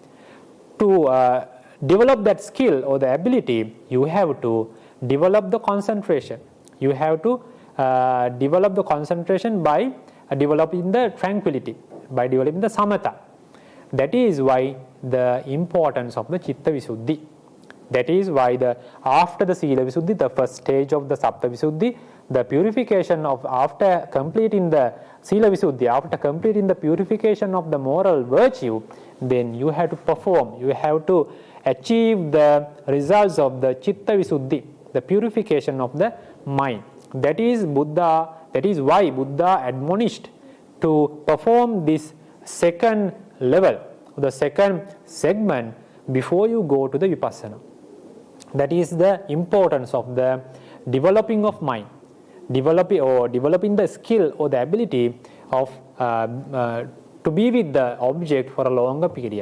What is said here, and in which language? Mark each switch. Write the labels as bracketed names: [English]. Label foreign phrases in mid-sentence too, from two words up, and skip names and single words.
[English] To develop that skill or the ability, you have to develop the concentration. You have to develop the concentration by developing the tranquility, by developing the samatha. That is why the importance of the [Pali] chitta visuddhi. [English] That is why after the [Pali] sila visuddhi, [English] the first stage of the [Pali] sappha visuddhi, [English] the purification of, after completing the [Pali] sila visuddhi, [English] after completing the purification of the moral virtue, then you have to perform, you have to achieve the results of the [Pali] chitta visuddhi, [English] the purification of the mind. That is why Buddha admonished to perform this second level, the second segment, before you go to the vipassana. That is the importance of the developing of mind, developing the skill or the ability of to be with the object for a longer period.